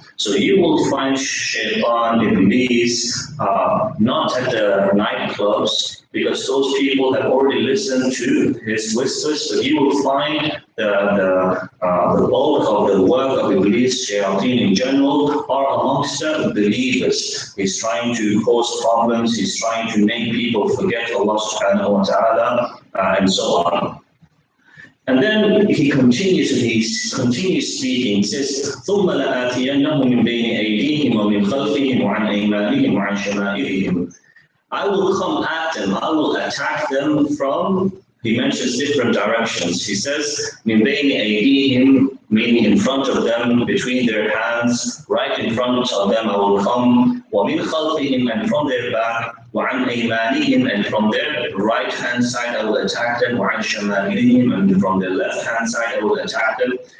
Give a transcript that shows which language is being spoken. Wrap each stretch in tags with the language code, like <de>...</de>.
<en>So you will find shaitan, Iblis, not at the nightclubs, because those people have already listened to his whispers, but you will find the bulk of the work of Iblis, shayateen in general, are amongst the believers. He's trying to cause problems, he's trying to make people forget Allah subhanahu wa ta'ala, and so on. And then he continues speaking. He says,</en> <ar>ثُمَّ لَآتِيَنَّهُمْ مِنْ بَيْنِ أَيْدِيهِمْ وَمِنْ خَلْفِهِمْ وَعَنْ أَيْمَانِهِمْ وَعَنْ شَمَائِلِهِمْ.</ar> <en>I will come at them, I will attack them from, he mentions different directions. He says,</en> <ar>مِنْ بَيْنِ أَيْدِيهِمْ,</ar> <en>meaning in front of them, between their hands, right in front of them I will come,</en> <ar>وَمِنْ خَلْفِهِمْ,</ar> <en>and from their back,</en> <ar>وَعَنْ أَيْمَانِهِمْ,</ar> <en>and from their right hand side I will attack them,</en> <ar>وَعَنْ شَمَائِلِهِمْ,</ar> <en>and from their left hand side I will attack them.</en>